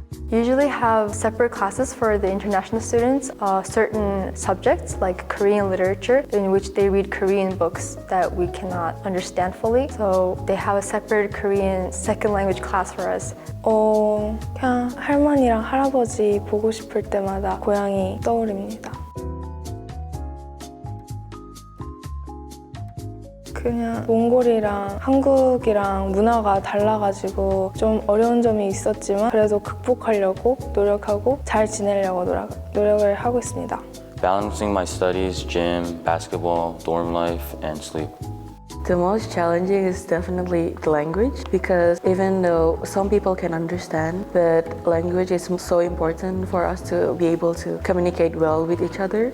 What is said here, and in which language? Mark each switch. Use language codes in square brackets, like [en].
[en] Usually have separate classes for the international students, certain subjects like Korean literature in which they read Korean books that we cannot understand fully. So they have a separate Korean second language class for us. [ko] 그냥 할머니랑 할아버지 보고 싶을 때마다 고향이 떠오릅니다. 그냥 몽골이랑 한국이랑 문화가 달라가지고 좀 어려운 점이 있었지만 그래도 극복하려고 노력하고 잘 지내려고 노력을 하고 있습니다. [en] Balancing my studies, gym, basketball, dorm life, and sleep. The most challenging is definitely the language, because even though some people can understand, but language is so important for us to be able to communicate well with each other.